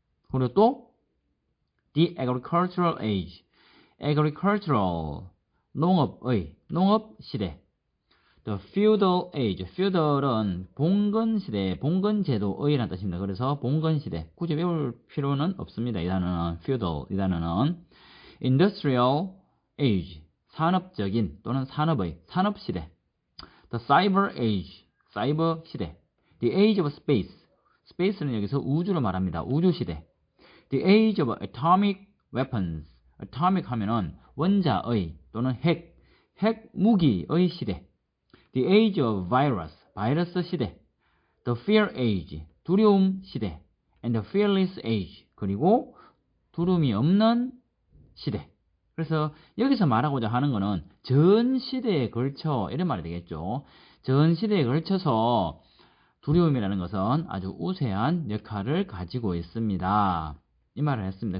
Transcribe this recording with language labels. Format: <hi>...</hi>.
<ko>그리고 또</ko> <en>the agricultural age.</en> <ko>agricultural, 농업시대.</ko> <en>The feudal age.</en> <ko>feudal은 봉건시대, 봉건제도의라는 뜻입니다. 그래서 봉건시대. 굳이 외울 필요는 없습니다. 이 단어는 feudal, 이 단어는 industrial age. 산업적인 또는 산업의, 산업시대.</ko> <en>The cyber age.</en> <ko>사이버 시대.</ko> <en>The age of space.</en> <ko>space는 여기서 우주를 말합니다. 우주시대.</ko> <en>The age of atomic weapons.</en> <ko>atomic 하면은 원자의 또는 핵 무기의 시대.</ko> <en>The age of virus,</en> <ko>바이러스 시대.</ko> <en>The fear age,</en> <ko>두려움 시대.</ko> <en>And the fearless age,</en> <ko>그리고 두려움이 없는 시대. 그래서 여기서 말하고자 하는 거는 전 시대에 걸쳐, 이런 말이 되겠죠. 전 시대에 걸쳐서 두려움이라는 것은 아주 우세한 역할을 가지고 있습니다. 이 말을 했습니다.</ko>